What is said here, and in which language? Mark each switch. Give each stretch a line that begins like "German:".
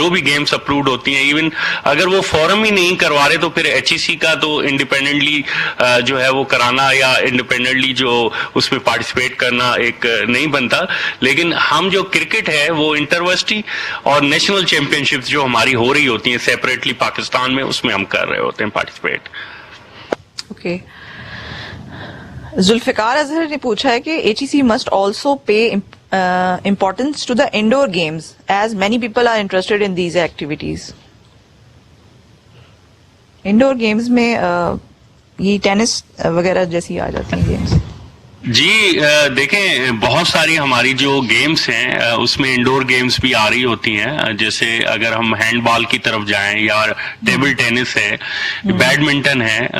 Urdu: جو بھی games approved ہوتی ہیں, ایون اگر وہ فورم ہی نہیں کروا رہے تو پھر HEC کا تو انڈیپینڈنٹلی جو ہے وہ کرانا یا انڈیپینڈنٹلی جو اس میں پارٹیسپیٹ کرنا ایک نہیں بنتا. لیکن ہم جو کرکٹ ہے وہ انٹرورسٹی اور نیشنل چیمپئن شپس جو ہماری ہو رہی ہوتی ہیں سیپریٹلی پاکستان میں, اس میں ہم کر رہے ہوتے ہیں پارٹیسپیٹ. اوکے, ذوالفقار اظہر نے پوچھا ہے کہ
English: HEC must also pay importance to the indoor games as many people are interested in these activities.
Urdu: Indoor games میں یہ ٹینس وغیرہ جیسی آ جاتی ہیں گیمز. جی دیکھیں بہت ساری ہماری جو گیمز ہیں اس میں انڈور گیمز بھی آ رہی ہوتی ہیں. جیسے اگر ہم ہینڈ بال کی طرف جائیں یا ٹیبل ٹینس ہے, بیڈمنٹن ہے.